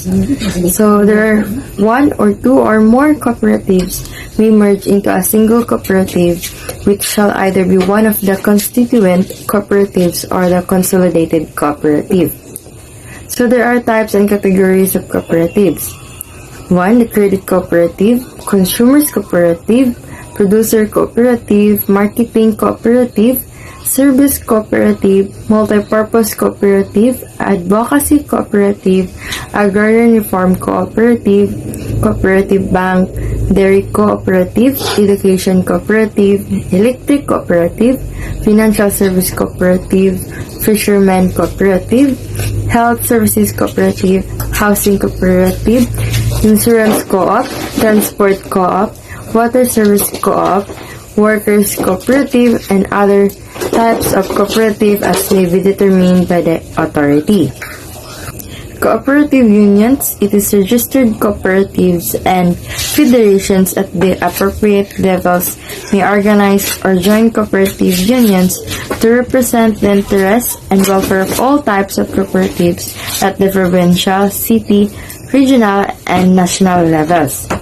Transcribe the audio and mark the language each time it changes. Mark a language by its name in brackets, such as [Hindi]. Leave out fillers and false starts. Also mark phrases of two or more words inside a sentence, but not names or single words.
[English] So there are one or two or more cooperatives may merge into a single cooperative, which shall either be one of the constituent cooperatives or the consolidated cooperative. So there are types and categories of cooperatives. 1. The credit cooperative, consumers cooperative, producer cooperative, marketing cooperative, service cooperative, multipurpose cooperative, advocacy cooperative, agrarian reform cooperative, cooperative bank, dairy cooperative, education cooperative, electric cooperative, financial service cooperative, fisherman cooperative, health services cooperative, housing cooperative, insurance co-op, transport co-op, water service co-op, workers cooperative, and other types of cooperative as may be determined by the authority. Cooperative unions, it is registered cooperatives and federations at the appropriate levels may organize or join cooperative unions to represent the interests and welfare of all types of cooperatives at the provincial, city, regional, and national levels.